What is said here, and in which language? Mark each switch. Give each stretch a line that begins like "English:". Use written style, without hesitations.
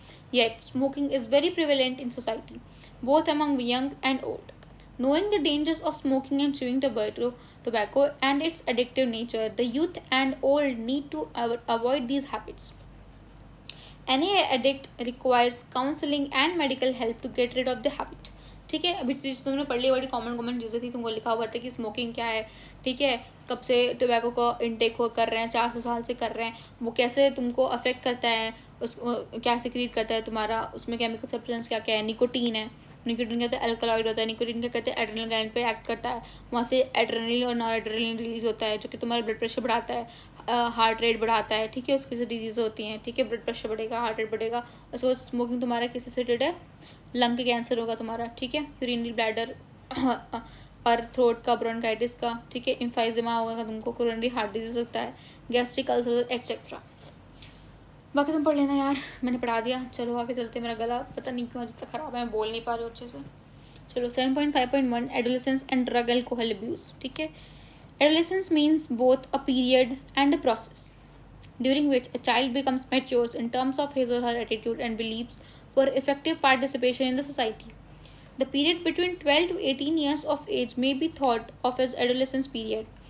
English: Yet, smoking is very prevalent in society, both among young and old. Knowing the dangers of smoking and chewing tobacco and its addictive nature, the youth and old need to avoid these habits. Any addict requires counseling and medical help to get rid of the habit.
Hindi: ठीक है. अभी चीज़ तुमने पढ़ ली, बड़ी common चीज़ें थी, तुमको लिखा हुआ था कि स्मोकिंग क्या है. ठीक है, कब से टोबैको का इंटेक कर रहे हैं, 400 साल से कर रहे हैं, वो कैसे तुमको अफेक्ट करता है, उसको क्या सिक्रीट करता है तुम्हारा, उसमें केमिकल सब्सटेंस क्या क्या है. निकोटीन है, निकोटीन कहते हैं अल्कलॉइड होता है, निकोटीन क्या कहते हैं एड्रेनल ग्लैंड पे एक्ट करता है, वहाँ से एड्रेनल और नॉरएड्रेनलिन रिलीज होता है जो कि तुम्हारा ब्लड प्रेशर बढ़ाता है, हार्ट रेट बढ़ाता है. ठीक है, उसकी से डिजीज़ होती हैं. ठीक है, ब्लड प्रेशर बढ़ेगा, हार्ट रेट बढ़ेगा. उसके बाद स्मोकिंग तुम्हारा किसी से रिलेटेड है, लंग के कैंसर होगा तुम्हारा. ठीक है, यूरिनरी ब्लैडर और थ्रोट का, ब्रोंकाइटिस का. ठीक है, एम्फाइजेमा होगा तुमको, कोरोनरी हार्ट डिजीज होता है, गैस्ट्रिक अल्सर एक्सेट्रा. बाकी तुम पढ़ लेना यार, मैंने पढ़ा दिया. चलो आगे चलते. मेरा गला पता नहीं क्यों जितना ख़राब है, मैं बोल नहीं पा रही अच्छे से.
English: चलो 7.5.1 adolescence and drug alcohol abuse.
Hindi: ठीक है,
English: Adolescence means both a period and a process during which a child becomes mature in terms of his or her attitude and beliefs for effective participation in the society. The period between 12 to 18 years of age may be thought of as adolescence period.